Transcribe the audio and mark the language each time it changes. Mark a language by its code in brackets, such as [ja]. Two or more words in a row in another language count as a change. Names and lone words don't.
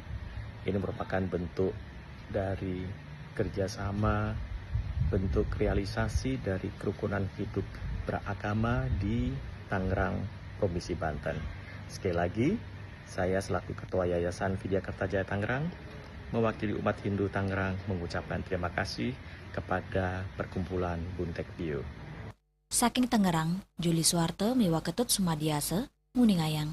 [id] Ini merupakan bentuk dari kerjasama, bentuk realisasi dari kerukunan hidup beragama di Tangerang, Provinsi Banten. Sekali lagi, saya selaku Ketua Yayasan Widya Kertajaya Tangerang, mewakili umat Hindu Tangerang mengucapkan terima kasih kepada Perkumpulan Bontek Biu. [ban] Saking Tangerang, Juli Suwarte miwa ketut Sumadiase, Nguningayang.